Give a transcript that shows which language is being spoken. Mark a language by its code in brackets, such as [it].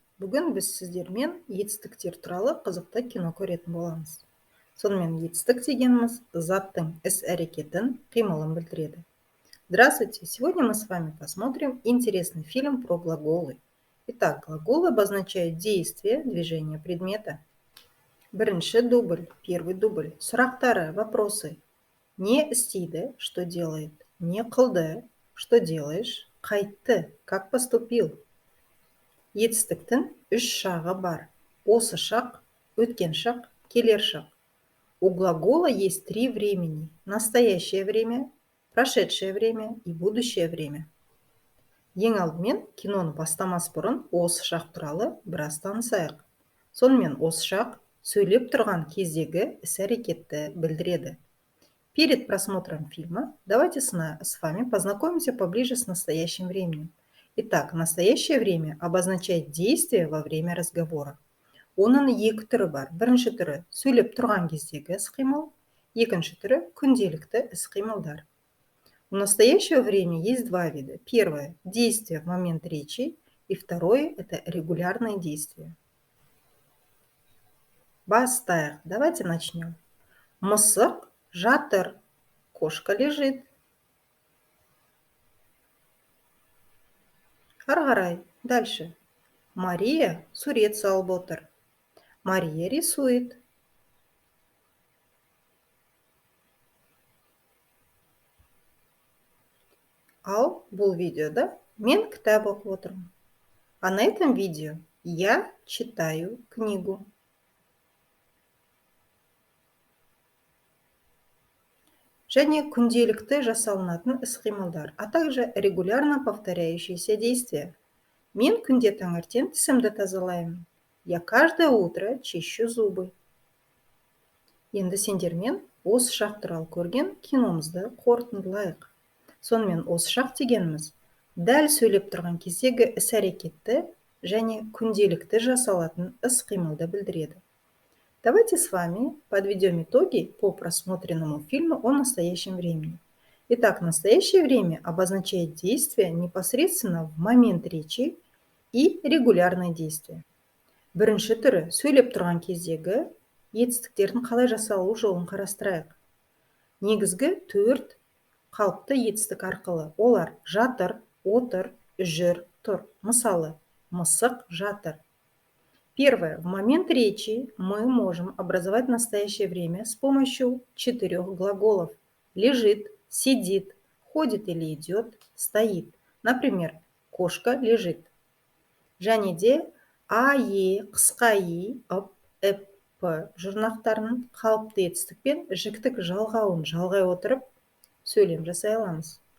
[kk] Бүгін біз сіздермен етістіктер туралы қызықты кино көретін боламыз. Сонымен етістік дегеніміз заттың іс-әрекетін, қимылын білдіреді. [ru] Здравствуйте! Сегодня мы с вами посмотрим интересный фильм про глаголы. Итак, глаголы обозначают действие, движение предмета. [kk] Бірінші дубль, [ru] первый дубль. [kk] Сұрақтары, [ru] вопросы. [kk] Не істейді, [ru] что делает? [kk] Не қылды, [ru] что делаешь? [kk] Қайтты, [ru] как поступил? [kk] Етістіктің үш шағы бар. Осы шақ, өткен шақ, келер шақ. [ru] У глагола есть три времени. Настоящее время, прошедшее время и будущее время. [kk] Ең алдымен киноны бастамас бұрын осы шақ туралы біраз танысайық. Сонымен осы шақ сөйлеп тұрған кездегі іс-әрекетті білдіреді. [ru] Перед просмотром фильма давайте с вами познакомимся поближе с настоящим временем. Итак, настоящее время обозначает действие во время разговора. [kk] Оның екі түрі бар. Бірінші түрі сөйлеп тұрған кездегі іс-қимыл, екінші түрі күнделікті іс-қимылдар. [ru] У настоящего времени есть два вида. Первое – действие в момент речи, и второе – это регулярные действия. [kk] Бастайық. [ru] Давайте начнем. [kk] Мысық жатыр, [ru] кошка лежит. [kk] Ары қарай. [ru] Дальше. [kk] Мария сурет салып отыр. [ru] Мария рисует. [kk] Ал бұл видеода мен кітап оқып отырмын. [ru] А на этом видео я читаю книгу. [kk] Және күнделікті жасалынатын іс-қимылдар, [ru] а также регулярно повторяющиеся действия. [kk] Мен күнде таңертең тісімді тазалаймын. [ru] Я каждое утро чищу зубы. [kk] Енді сендермен осы шақ туралы көрген киномызды қорытындылайық. Сонымен осы шақ дегеніміз дәл сөйлеп тұрған кездегі іс-әрекетті және күнделікті жасалатын іс-қимылды білдіреді. [ru] Давайте с вами подведем итоги по просмотренному фильму о настоящем времени. Итак, настоящее время обозначает действие непосредственно в момент речи и регулярные действия. [kk] Бірінші түрі сөйлеп тұрған кездегі етістіктердің қалай жасалу жолын қарастырайық. Негізгі төрт қалыпты етістік арқылы. Олар жатыр, отыр, жүр, тұр. Мысалы, мысық жатыр. [ru] Первое. В момент речи мы можем образовать настоящее время с помощью 4 глаголов. Лежит, сидит, ходит или идет, стоит. Например, кошка лежит. [kk] Және де а, е, қысқа и, ып, эп, п жұрнақтарының қалыпты етістікпен жіктік жалғауын жалғай отырып сөйлем жасай аламыз.